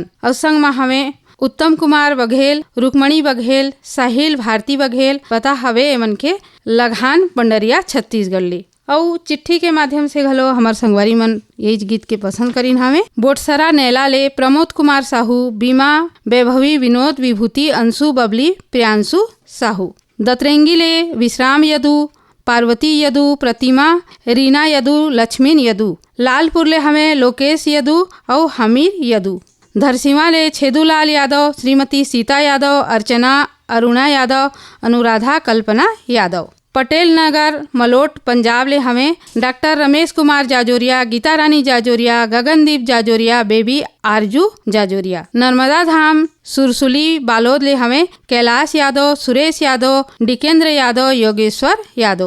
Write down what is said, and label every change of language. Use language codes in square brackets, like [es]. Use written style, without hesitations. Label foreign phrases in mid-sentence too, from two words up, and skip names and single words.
[hne] और संग में हमें उत्तम कुमार बघेल, रुक्मणी बघेल, साहिल भारती बघेल। पता हवे एमन के लगान पंडरिया छत्तीसगढ़ ले। और चिट्ठी के माध्यम से घलो हमार संगवारी मन यही गीत के पसंद करीन हमें। बोटसरा नैला ले प्रमोद कुमार साहू, बीमा वैभवी, विनोद विभूति, अंशु बबली, प्रियांशु साहू। दतरेंगी ले विश्राम यदु, पार्वती यदु, प्रतिमा, रीना यदु, लक्ष्मीन यदु। लालपुर ले हमें लोकेश यदु और हमीर यदु। धरसीवा ले छेदूलाल यादव, श्रीमती सीता यादव, अर्चना, अरुणा यादव, अनुराधा, कल्पना यादव। पटेल नगर मलोट पंजाब ले हमें डॉक्टर रमेश कुमार जाजोरिया, गीता रानी जाजोरिया, गगनदीप जाजोरिया, बेबी आरजू जाजोरिया। नर्मदा धाम सुरसुली बालोद ले हमें कैलाश यादव, सुरेश यादव, डिकेंद्र यादव, योगेश्वर यादव।